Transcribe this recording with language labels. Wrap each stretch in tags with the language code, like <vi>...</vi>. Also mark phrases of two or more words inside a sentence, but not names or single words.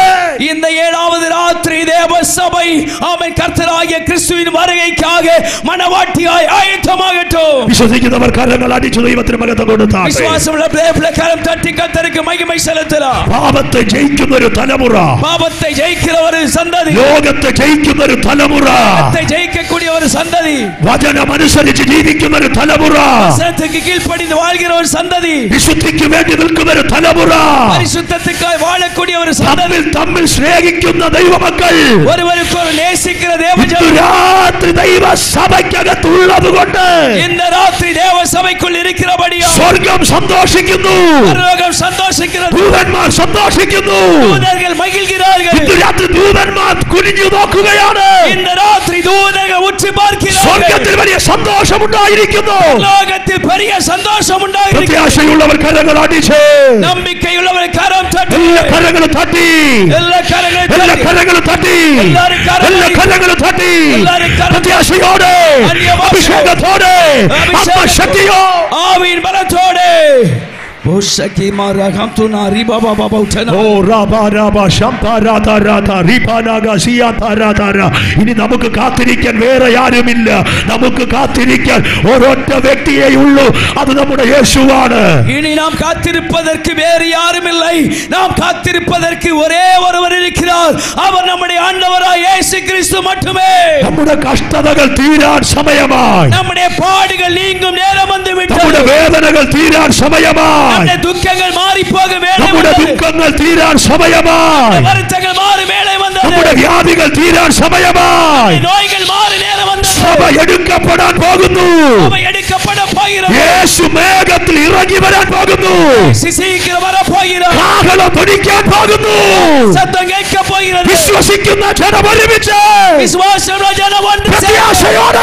<ta>இந்த ஏழாவது ராத்திரி தேவ சபை ஆமென் கர்த்தராகிய கிறிஸ்துவின் வருகைக்காக மணவாட்டியாய் ஆயத்தமாகட்டும்.</ta> <ml>വിശ്വസിക്കുന്നവർ കരങ്ങൾ അടിച്ചു ദൈവത്തിന് മഹത്വം കൊടുത്താട്ടെ.</ml> <ta>விசுவாசமுள்ள பிள்ளைகளை கரம் தட்டி கர்த்தருக்கு மகிமை செலுத்தலாம்.</ta> <ml>പാപത്തെ ജയിക്കുന്ന ഒരു തലമുറ,</ml> <ta>பாவத்தை ஜெயிக்கிற ஒரு சந்ததி,</ta> <ml>ലോകത്തെ ജയിക്കുന്ന ഒരു തലമുറ,</ml> <ta>பாவத்தை ஜெயிக்கக்கூடிய ஒரு சந்ததி,</ta> <ml>വചനം അനുസരിച്ച് ജീവിക്കുന്ന ഒരു തലമുറ,</ml> <ta>வசனத்துக்கு கீழ்ப்படிந்து வாழ்கிற ஒரு சந்ததி,</ta> <ml>വിശുദ്ധിക്ക് വേണ്ടി നിൽക്കുന്ന ഒരു തലമുറ,</ml> <ta>பரிசுத்தத்துக்காய் வாழக்கூடிய ஒரு சந்ததி,</ta> <ml>തമ്മിൽ സ്നേഹിക്കുന്ന ദൈവമക്കൾ,</ml> <ta>ஒருவருக்கொரு நேசிக்கிற தேவஜனம்</ta> <ml>രാത്രി ദൈവ സഭയ്ക്കകത്തുള്ളത് കൊണ്ട്</ml> <ta>இந்த ராத்திரி தேவ சபைக்குள் இருக்கிறபடியா</ta> <ml>സ്വർഗം സന്തോഷിക്കുന്നു,</ml> <ta>பரலோகம் சந்தோஷிக்கிறது,</ta> <ml>ദൂതന്മാർ സന്തോഷിക്കുന്നു.</ml> <ta>தூதர்கள் மகிழ்கிறார்கள்.</ta> <ml>ഇന്ന് രാത്രി ദൂതന്മാർ കുനിഞ്ഞു നോക്കുകയാണ്.</ml> <ta>இந்த ராத்திரி தூதர்கள் உற்று பார்க்கிறார்கள்.</ta> <ml>സ്വർഗത്തിൽ വലിയ സന്തോഷമുണ്ടായിരിക്കുന്നു.</ml> <ta>லோகத்தில் பெரிய சந்தோஷம் உண்டாயிருக்கிறது.</ta> <ml>പ്രത്യാശയുള്ളവർ കരങ്ങൾ അടിച്ച്,</ml> <ta>நம்பிக்கையுள்ளவர் கரம் தட்டி,</ta> <ml>എല്ലാ കരങ്ങളും തട്ടി,</ml> <ta>எல்லா கரங்களும்</ta> <ml>എല്ലാ</ml> <ta>தட்டி,</ta> <ml>കരങ്ങളും തട്ടി, എല്ലാവരും കരങ്ങൾ എല്ലാ കരങ്ങളും തട്ടി, എല്ലാവരും കരങ്ങൾ പ്രത്യാശയോടെ, അഭിഷേകത്തോടെ, ആത്മശക്തിയോ</ml> <ta>ஆவியின் பலத்தோடு</ta> <ml>ഇനി നമുക്ക് കാത്തിരിക്കാൻ വേറെ ആരുമില്ല. നമുക്ക് കാത്തിരിക്കാൻ ഒരൊറ്റ വ്യക്തിയേ ഉള്ളൂ, അത് നമ്മുടെ യേശുവാണ്.</ml> <ta>ഇനി നാം കാത്തിരിപ്പதற்கு വേറെ யாருமில்லை. நாம் காத்திருப்பதற்கு ஒரே ஒருவர் இருக்கிறார். அவர் நம்முடைய ஆண்டவராய் இயேசு கிறிஸ்து மட்டுமே.</ta> <ml>നമ്മുടെ കഷ്ടതകൾ തീരാൻ സമയമായി.</ml> <ta>நம்முடைய பாடுகள் நீங்கும் நேரம் வந்துவிட்டது.</ta> <ml>നമ്മുടെ വേദനകൾ തീരാൻ സമയമായി.</ml> <ta>நம்முடைய துக்கங்கள் மாறி போக வேளை</ta> <ml>നമ്മുടെ</ml> <ta>வந்தது.</ta> <ml>ദുഃഖങ്ങൾ തീരാൻ സമയമായി.</ml> <ta>வருத்தங்கள் மாறி வேளை வந்தது.</ta> <ml>നമ്മുടെ വ്യാധികൾ തീരാൻ സമയമായി.</ml> <ta>நோய்கள் மாறி நேரம் வந்தது.</ta> <ml>സഭ എടുക്കപ്പെടാൻ പോകുന്നു. സഭ എടുക്കപ്പെടാൻ പോകുന്നു. യേശു മേഘത്തിൽ ഇറങ്ങി വരാൻ പോകുന്നു. ശീഘ്രം വരാൻ പോകുന്നു. കാഹളം ധ്വനിക്കാൻ പോകുന്നു. ശബ്ദം കേൾക്കാൻ പോകുന്നു. വിശ്വസിക്കുന്ന ജനം ഒരുമിച്ച് വിശ്വാസമുള്ള ജനം ഒന്നിച്ച് പ്രത്യാശയോടെ</ml>